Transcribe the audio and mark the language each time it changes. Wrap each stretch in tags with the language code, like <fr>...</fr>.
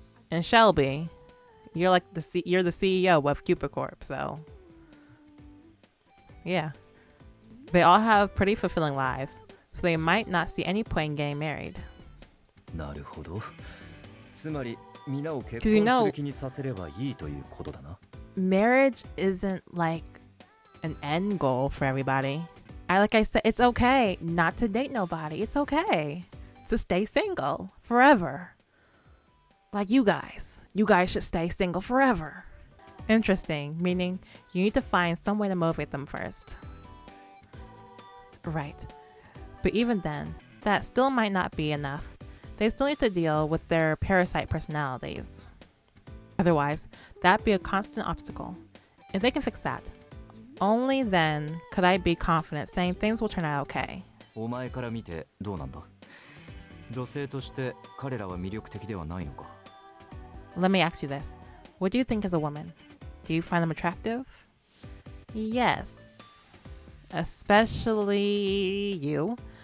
<en>And Shelby, you're like you're the CEO of Cupid Corp, so Yeah. They all have pretty fulfilling lives, so they might not see any point in getting married.</en> <ja>なるほど。つまり皆を結</ja> <en>'Cause you</en> <ja>婚</ja> <en>know-</en> <ja>する気にさせればいいということだな。</ja> <en>Marriage isn't like an end goal for everybody. Like I said, it's okay not to date nobody. It's okay to stay single forever. Like you guys should stay single forever. Interesting, meaning you need to find some way to motivate them first. Right. But even then, that still might not be enough. They still need to deal with their parasite personalities. Otherwise, that'd be a constant obstacle. If they can fix that, only then could I be confident saying things will turn out okay.</en> <ja>お前から見てどうなんだ？女性として彼らは魅力的ではないのか？</ja> <en>Let me ask you this. What do you think as a woman? Do you find them attractive? Yes. Especially you.</en>